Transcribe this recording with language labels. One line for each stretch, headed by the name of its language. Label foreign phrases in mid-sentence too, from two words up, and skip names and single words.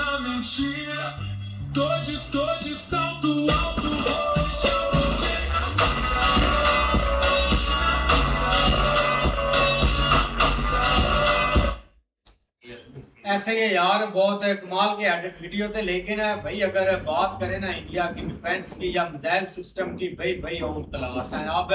Portuguese: mentira. Tô de salto alto, vou deixar você
Hindi: ऐसे ये यार बहुत कमाल के
English: edit video
Hindi: थे, लेकिन भाई अगर बात करें ना इंडिया की डिफेंस की या
English: missile system
Hindi: की, भाई भाई
English: on class
Hindi: है।